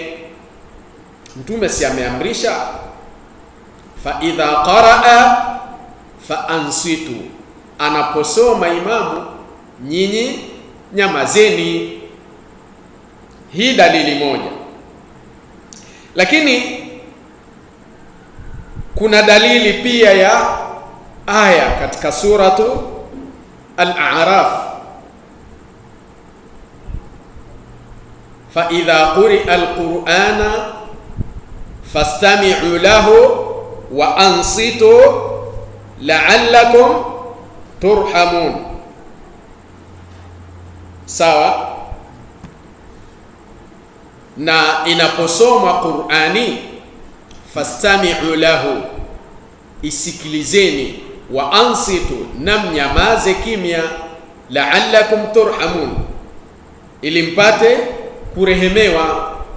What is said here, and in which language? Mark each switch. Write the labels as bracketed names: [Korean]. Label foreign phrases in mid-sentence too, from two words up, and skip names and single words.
[Swahili] Mtume si ameamrisha [Arabic] فإذا قرأ فأنصتوا, [Swahili] anaposoma imamu nyinyi nyamazeni. Hii dalili moja, lakini kuna dalili pia ya aya katika suratu Al-A'raf, [Arabic] فإذا قرئ القرآن فاستمعوا له وأنصتوا لعلكم ترحمون. [Swahili] Sawa. Na inaposoma Qur'ani [Arabic] فاستمعوا له, [Swahili] isikilizeni, [Arabic] وأنصتوا, [Swahili] na mnyamaze kimya, [Arabic] لعلكم ترحمون, [Swahili] ili mpate kurehemewa.